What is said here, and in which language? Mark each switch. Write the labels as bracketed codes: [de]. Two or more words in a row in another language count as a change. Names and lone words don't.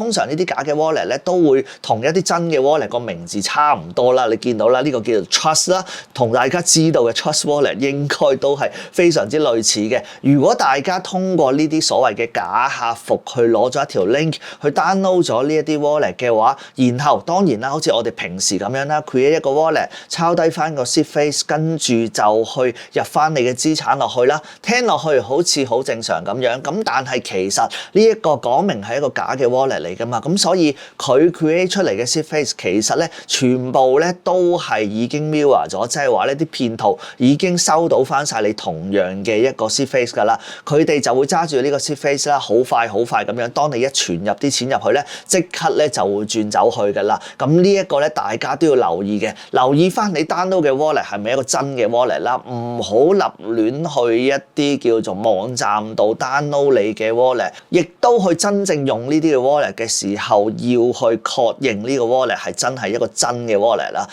[yue] 通常呢啲假嘅 wallet 咧都會同一啲真嘅 wallet 個名字差唔多啦。你見到啦，呢個叫做 Trust 啦，同大家知道嘅 Trust Wallet 應該都係非常之類似嘅。如果大家通過呢啲所謂嘅假客服去攞咗一條 link，去 download 咗呢一啲 wallet 嘅話，然後當然啦，好似我哋平時咁樣啦 ，create 一個 wallet， 抄低翻個 [en] seed phrase， [yue] 跟住就去入翻你嘅資產落去啦。聽落去好似好正常咁樣，咁但係其實呢一個講明係一個假嘅 wallet 嚟噶嘛，咁所以佢 create 出嚟嘅 [en] seed phrase [yue] 其實咧全部咧都係已經 mirror 咗，即係話呢啲騙徒已經收到翻晒你同樣嘅一個 [en] seed phrase [yue] 噶啦，佢哋就會揸住呢個 [en] seed phrase [yue] 啦，好快咁樣，當你一傳存入啲錢入去咧，即刻咧就會轉走去㗎啦。咁呢一個咧，大家都要留意嘅，留意翻你 download 嘅 wallet 係咪一個真嘅 wallet 啦，唔好立亂去一啲叫做網站度 download 你嘅 wallet， 亦都去真正用呢啲嘅 wallet 嘅時候，要去確認呢個 wallet 係真係一個真嘅 wallet 啦。